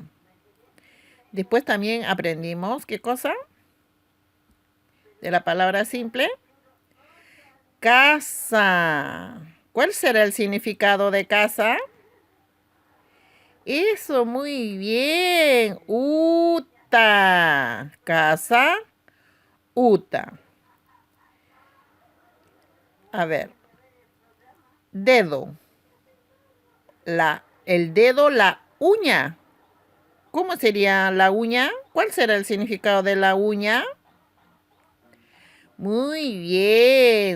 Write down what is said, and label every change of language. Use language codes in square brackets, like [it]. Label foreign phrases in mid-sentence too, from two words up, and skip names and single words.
[es] Después también aprendimos, ¿qué cosa? De la palabra simple. Casa. ¿Cuál será el significado de casa? Eso, muy bien. Uta. Casa, uta. A ver. Dedo. El dedo, la uña. ¿Cómo sería la uña? ¿Cuál será el significado de la uña? Muy bien.